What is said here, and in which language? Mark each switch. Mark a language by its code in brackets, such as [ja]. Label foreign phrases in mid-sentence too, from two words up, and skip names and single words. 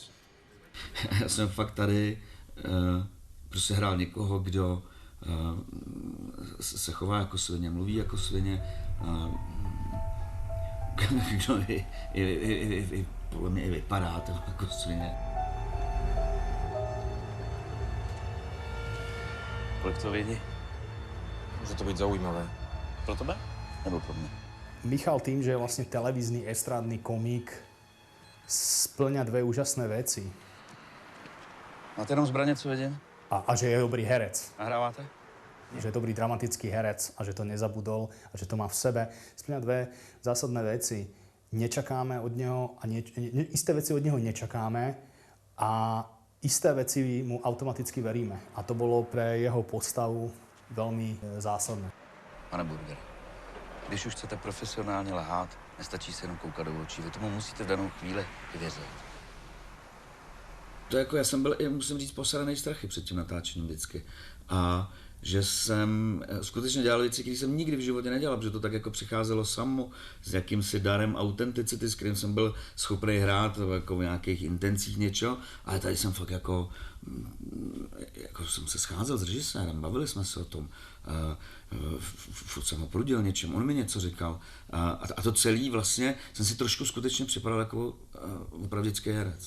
[cs] Já jsem fakt tady prostě hrál někoho, kdo se chová jako svině, mluví jako svině, kdo i podle mě i vypadá to jako svině. Kolik to vědí? [sk] Môže to byť zaujímavé. [cs] Pro tebe? Nebo pro mňa? [sk] Michal tým, že je vlastne televízny, estrádny komik, splňa dve úžasné veci. [cs] Máte jenom zbraně, co vidím? [sk] A že je dobrý herec. [cs] Nahráváte? [sk] Že je dobrý dramatický herec a že to nezabudol a že to má v sebe. Splňa dve zásadné veci. Nečakáme od neho a isté veci od neho nečakáme a isté veci mu automaticky veríme. A to bolo pre jeho postavu velmi zásadné. [cs] Pane Burger, když už chcete profesionálně lhát, nestačí se jenom koukat do očí. Vy tomu musíte v danou chvíli i věřit. To jako já jsem byl, musím říct, posranej strachy před tím natáčením vždycky. A že jsem skutečně dělal věci, které jsem nikdy v životě nedělal, protože to tak jako přicházelo samo s jakýmsi darem autenticity, s kterým jsem byl schopný hrát jako v nějakých intencích něčeho, ale tady jsem fakt jako jsem se scházel s režisérem, bavili jsme se o tom, furt jsem ho prudil něčem, on mi něco říkal a to celý vlastně jsem si trošku skutečně připadal jako opravdický herec.